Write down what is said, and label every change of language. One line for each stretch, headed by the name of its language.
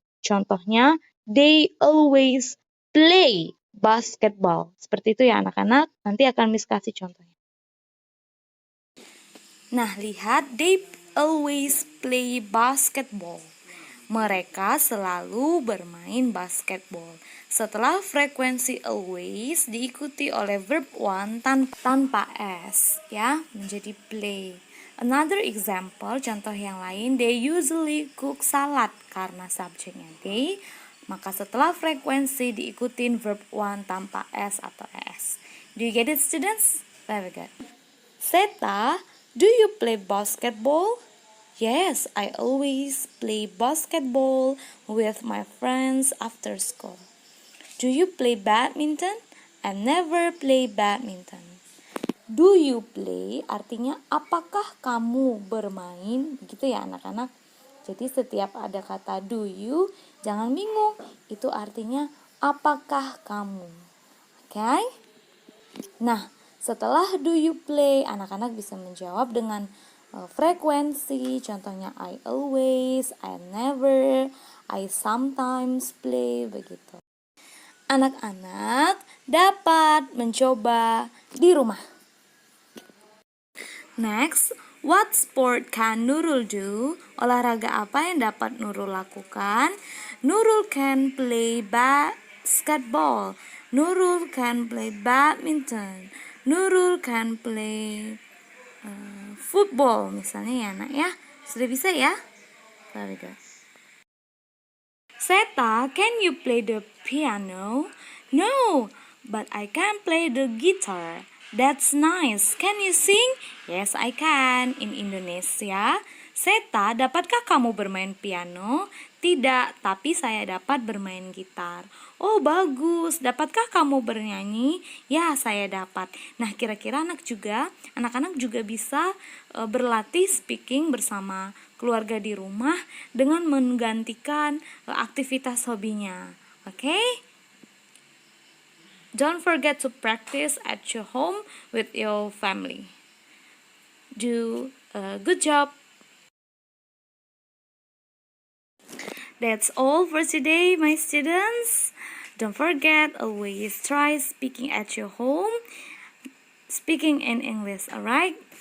Indonesian: Contohnya,
English: they always play basketball.
Indonesian: Seperti itu ya anak-anak. Nanti akan Miss kasih contohnya. Nah, lihat,
English: they always play basketball.
Indonesian: Mereka selalu bermain basketball. Setelah frekuensi always diikuti oleh verb one tanpa S, ya, menjadi play.
English: Another example,
Indonesian: contoh yang lain,
English: they usually cook salad
Indonesian: karena subjeknya they, maka setelah frekuensi diikutin verb one tanpa S atau ES.
English: Do you get it, students? Very good. Seta, do you play basketball? Yes, I always play basketball with my friends after school. Do you play badminton? I never play badminton. Do you play
Indonesian: artinya apakah kamu bermain, begitu ya anak-anak. Jadi setiap ada kata
English: do you,
Indonesian: jangan bingung, itu artinya apakah kamu. Oke? Nah, setelah
English: do you play,
Indonesian: anak-anak bisa menjawab dengan frekuensi, contohnya
English: I always, I never, I sometimes play,
Indonesian: begitu. Anak-anak dapat mencoba di rumah.
English: Next, what sport can Nurul do?
Indonesian: Olahraga apa yang dapat Nurul lakukan?
English: Nurul can play basketball. Nurul can play badminton. Nurul can play football
Indonesian: misalnya ya anak ya. Sudah bisa ya?
English: Very good. Seta, can you play the piano? No, but I can play the guitar. That's nice. Can you sing? Yes, I can. In Indonesia.
Indonesian: Seta, dapatkah kamu bermain piano? Tidak, tapi saya dapat bermain gitar. Oh, bagus. Dapatkah kamu bernyanyi? Ya, saya dapat. Nah, kira-kira anak-anak juga bisa berlatih speaking bersama keluarga di rumah dengan menggantikan aktivitas hobinya.
English: Okay? Don't forget to practice at your home with your family. Do a good job. That's all for today, my students. Don't forget, always try speaking at your home, speaking in English, alright?